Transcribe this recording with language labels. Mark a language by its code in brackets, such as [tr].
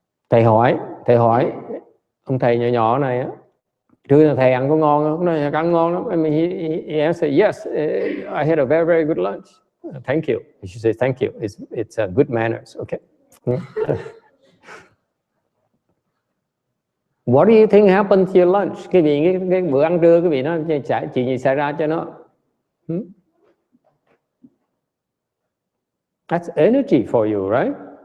[vi] Thầy hỏi ông thầy nhỏ nhỏ này á, thưa thầy ăn có ngon không? Nói ăn ngon lắm. [en] I mean, he answered, yes, I had a very, very good lunch. Thank you. You should say thank you. It's good manners, okay? What do you think happened to your lunch? [vi] Cái bữa ăn trưa, cái vị nó chuyện gì xảy ra cho nó? [en] That's energy for you, right?